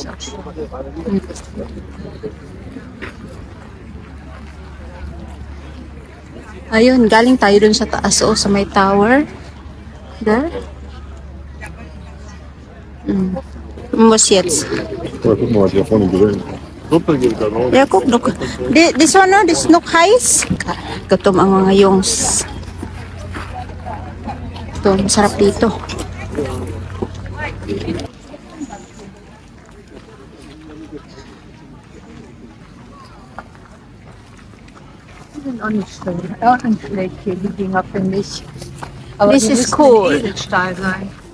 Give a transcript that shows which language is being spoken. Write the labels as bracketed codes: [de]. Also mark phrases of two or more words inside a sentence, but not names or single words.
[tl] Ayun, galing tayo dun sa taas, sa may tower. [en] There. [de] Was jetzt? Ja, guck mal, was hier vorne gesehen. Super geht da raus. Ja, guck, [en] look. This one, no? This [de] noch heiß. [tl] Gutom ang mga yongs. Ito, masarap dito. [de] Auch nicht schlecht. Auch nicht schlecht hier, die Dinger, finde ich. Aber [en] This [de] die [en] is [de] müssen [en] cool. [de] Edelstahl sein.